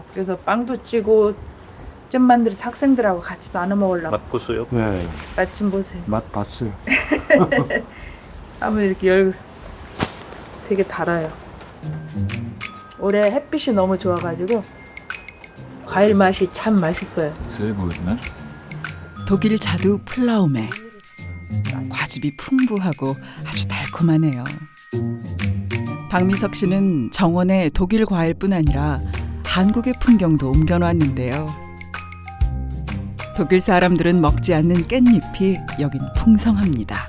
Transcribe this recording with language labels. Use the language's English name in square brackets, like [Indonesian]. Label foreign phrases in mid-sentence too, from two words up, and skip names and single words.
[Korean] 그래서 빵도 찌고 잼 만들어서 학생들하고 같이 나눠 먹으려고. 맛보세요. 네. 맛 좀 보세요. 맛 봤어요. 한번 이렇게 열고 되게 달아요. 올해 햇빛이 너무 좋아가지고 과일 맛이 참 맛있어요. [German] Sehr gut, ne? [Korean] 독일 자두 [German] 플라우메. [Korean] 과즙이 풍부하고 아주 달콤하네요. 박미석 씨는 정원에 독일 과일뿐 아니라 한국의 풍경도 옮겨놨는데요. 독일 사람들은 먹지 않는 깻잎이 여긴 풍성합니다.